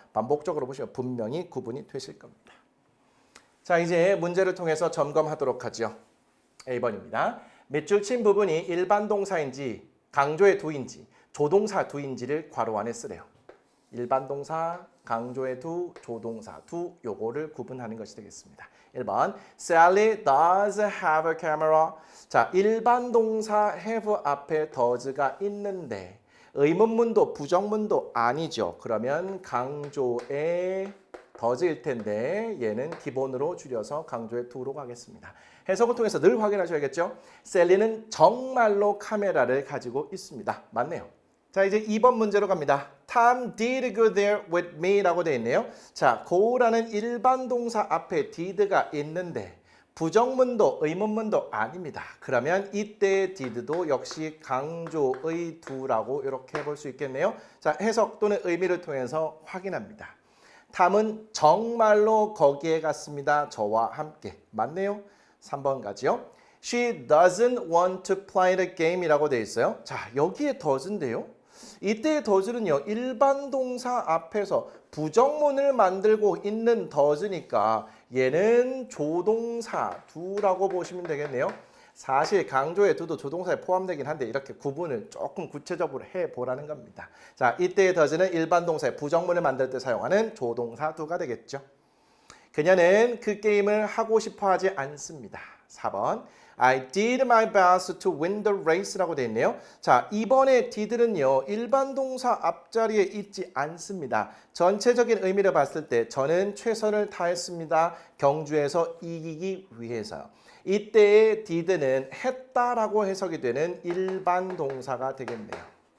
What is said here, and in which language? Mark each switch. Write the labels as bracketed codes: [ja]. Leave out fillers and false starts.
[ko] 반복적으로 보시면 분명히 구분이 되실 겁니다. 자, 이제 문제를 통해서 점검하도록 하죠. A번입니다. 밑줄 친 부분이 일반 동사인지 강조의 두인지 조동사 두인지를 괄호 안에 쓰래요. 일반 동사, 강조의 두, 조동사 두 요거를 구분하는 것이 되겠습니다. [en] 1번 Sally does have a camera. [ko] 자, 일반 동사 have 앞에 does가 있는데 의문문도 부정문도 아니죠. 그러면 강조의 does일 텐데 얘는 기본으로 줄여서 강조의 to로 가겠습니다. 해석을 통해서 늘 확인하셔야겠죠. 셀리는 정말로 카메라를 가지고 있습니다. 맞네요. 자, 이제 2번 문제로 갑니다. [en] Tom did go there with me [ko] 라고 되어 있네요. 자, go라는 일반 동사 앞에 did가 있는데 부정문도 의문문도 아닙니다. 그러면 이때 did도 역시 강조의 do라고 이렇게 해볼 수 있겠네요. 자, 해석 또는 의미를 통해서 확인합니다. 탐은 정말로 거기에 갔습니다. 저와 함께. 맞네요. 3번 가지요. [en] She doesn't want to play the game [ko] 이라고 되어 있어요. 자, 여기에 does인데요. 이때의 does는요. 일반 동사 앞에서 부정문을 만들고 있는 does니까 얘는 조동사 do라고 보시면 되겠네요. 사실 강조의 do도 조동사에 포함되긴 한데 이렇게 구분을 조금 구체적으로 해보라는 겁니다. 자, 이때의 does는 일반 동사의 부정문을 만들 때 사용하는 조동사 do가 되겠죠. 그녀는 그 게임을 하고 싶어 하지 않습니다. 4번. [en] I did my best to win the race라고 [ko] 되어 있네요. 자, 이번에 did는요. 일반 동사 앞자리에 있지 않습니다. 전체적인 의미를 봤을 때 저는 최선을 다했습니다. 경주에서 이기기 위해서요. 이때의 did는 했다라고 해석이 되는 일반 동사가 되겠네요.